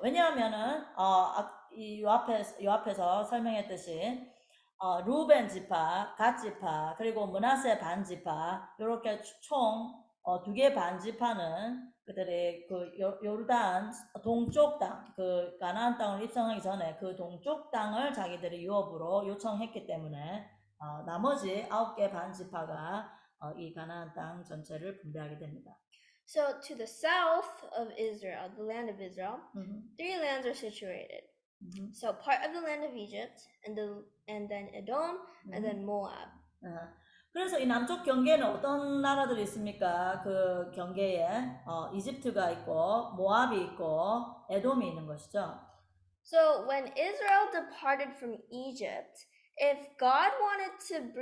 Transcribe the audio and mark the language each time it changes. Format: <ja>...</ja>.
<ko>왜냐하면은, 요 앞에서 설명했듯이, 루벤 지파, 갓 지파, 그리고 므낫세 반 지파, 요렇게 총 2개 반 지파는 그들의 그 요르단 동쪽 땅, 그 가나안 땅을 입성하기 전에 그 동쪽 땅을 자기들이 유업으로 요청했기 때문에 나머지 9개 반 지파가 이 가나안 땅 전체를 분배하게 됩니다.</ko> <en>So to the south of Israel, the land of Israel, 3 lands are situated. So part of the land of Egypt, and then Edom, and then Moab.</en> <ko>그래서 이 남쪽 경계는 어떤 나라들이 있습니까? 그 경계에 이집트가 있고 모압이 있고 에돔이 있는 것이죠.</ko> <en>So when Israel departed from Egypt, if God wanted to</en>